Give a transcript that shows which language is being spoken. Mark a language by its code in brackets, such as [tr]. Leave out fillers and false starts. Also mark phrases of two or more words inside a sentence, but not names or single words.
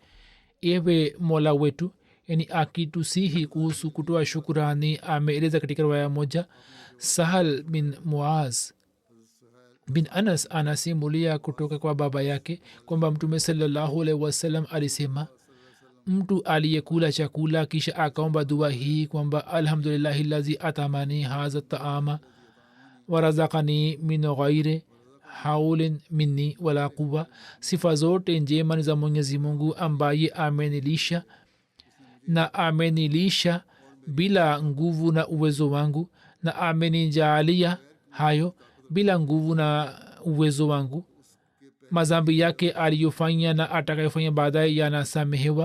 [sw] Ewe mola wetu, yani akitusihi kuhusu kutoa shukrani, ameeleza katika riwaya moja. Sahal bin muaz bin anas anasimulia kutoka kwa baba yake kwamba mtume [ar] صلى الله عليه وسلم [sw] alisema, mtu aliyekula chakula kisha akaomba dua hii kwamba [ar] الحمد لله الذي أطعمني هذا الطعام ورزقني من غير حول مني ولا قوة. [sw] Sifa zote njema ni za mwenyezi mungu ambaye amenilisha na amenilisha bila nguvu na uwezo wangu, na amenijalia hayo bila nguvu na uwezo wangu. Mazambi yake aliyofanya na atakayofanya baadaye yanasamehewa.